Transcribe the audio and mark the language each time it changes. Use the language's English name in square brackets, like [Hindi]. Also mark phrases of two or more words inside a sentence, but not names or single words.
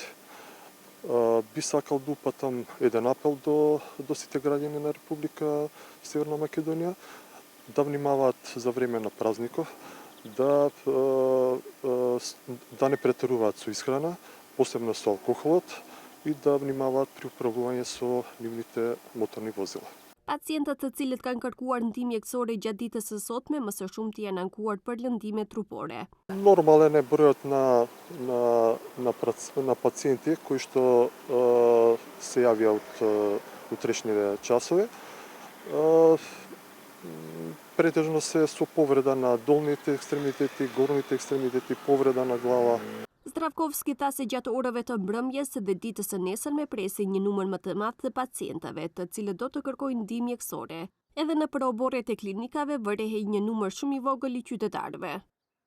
[Macedonian] Би сакал да упатам еден апел до сите граѓани на Република Северна Македонија да внимаваат за време на празников, да не претеруваат со исхрана, посебно со алкохолот, и да внимаваат при управување со нивните моторни возила. [Albanian] Pacientët të cilët kanë kërkuar ndihmë mjekësore gjatë ditës së sotme, më së shumti janë ankuar për lëndime trupore. [Macedonian] Нормален е бројот на пациенти кои што се јавија од утрешните часови. Претежно се со повреда на долните екстремитети, горните екстремитети, повреда на глава. [Albanian] Zdravkovski tha se gjatë orëve të mbrëmjes dhe ditës së nesërme presin një numër më të madh të pacientëve, të cilët do të kërkojnë ndihmë mjekësore. Edhe në proborret e klinikave vërehej një numër shumë i vogël i qytetarëve.